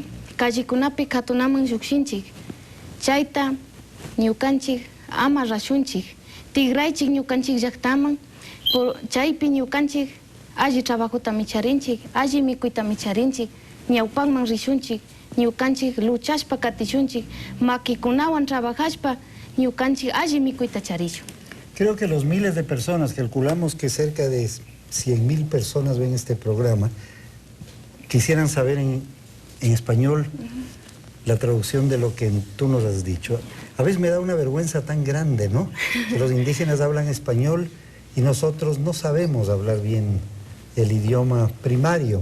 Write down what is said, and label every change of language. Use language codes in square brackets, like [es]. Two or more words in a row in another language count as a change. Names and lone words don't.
[qu] callekunapi katunaman llukshinchik, chayta ñukanchik ama rashunchik, tigraychik ñukanchik llaqtaman, chaypi ñukanchik alli trabajuta micharinchik, alli mikuyta micharinchik, ñawpanman rishunchik, ñukanchik luchashpa katishunchik, makikunawan trabajashpa, ñukanchik alli mikuyta charishun. [es] Creo que los miles de personas, calculamos que cerca de 100.000 personas ven este programa, quisieran saber en español la traducción de lo que tú nos has dicho. A veces me da una vergüenza tan grande, ¿no? Que los indígenas hablan español y nosotros no sabemos hablar bien el idioma primario.